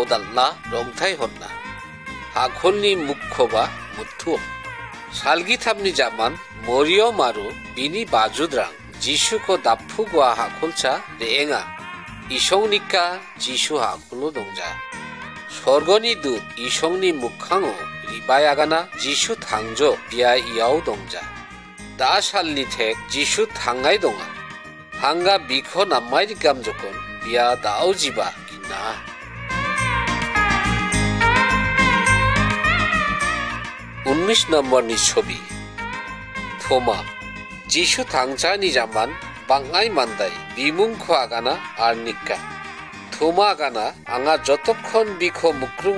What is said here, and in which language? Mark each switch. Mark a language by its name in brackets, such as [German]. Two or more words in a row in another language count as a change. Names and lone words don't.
[Bodo] দাল্লা রংথাই হন্না হাখলনি মুখ্যবা মুথু সালগি থামনি জামান মরিয় মারু বিনি বাজুদ্রাং যিশুকো দাপ্ফু গোয়া হাখলচা রেঙা ইসংনিকা যিশু হাখলো দংজা স্বর্গনি দূত ইসংনি মুখাঙো রিবাই আগানা যিশু থাংজো বিয়া ইয়াও দংজা দা সালনি থেক যিশু থাঙ্গাই দঙা হাঙ্গা বিখ নাম্মাই রিকাম যখন বিয়া দাও জিবা কিনা 19 নম্বরনি ছবি থোমা যিশু থাংচানি জামান বাঙাই মান্দাই বিমুংখ আগানা আর নিক্কা থোমা আগানা আঙা যতক্ষণ বিখ মুক্রুঙ